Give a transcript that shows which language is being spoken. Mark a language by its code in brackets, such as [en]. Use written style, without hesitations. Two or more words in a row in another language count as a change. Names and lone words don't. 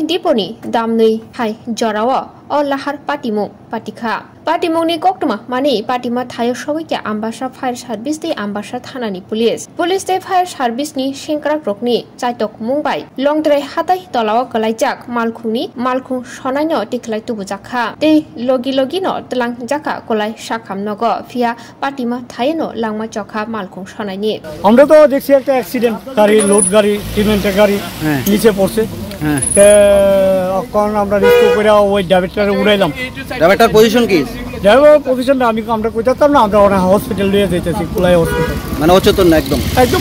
[trp] diponi damnei hai jorawa o lahar patimung patikha patimungni koktuma mani patima thayo sawikya ambasa [en] fire service [trp] te ambasa thanani police te [en] fire service [trp] ni sengkrak rokni chaitok mungbai longdrai hatai tolawa kalaijak malkhung sonaino tiklai tubujakha te logi no tlang jaka kolai sakham nogo fia patima thayeno langma chokha malkhung sonaini [bn] আমরা তো দেখছি একটা অ্যাক্সিডেন্ট গাড়ি লোড গাড়ি সিমেন্টের গাড়ি নিচে পড়ছে এখন আমরা রেস্কিউ করে ওই ড্রাইভারটারে উড়াইলাম ড্রাইভারটার পজিশন কি ড্রাইভার পজিশনটা আমরা কইতাম না আমরা ওনা হসপিটাল নিয়ে যাইতেছি কুলাই হসপিটাল মানে অচেতন না একদম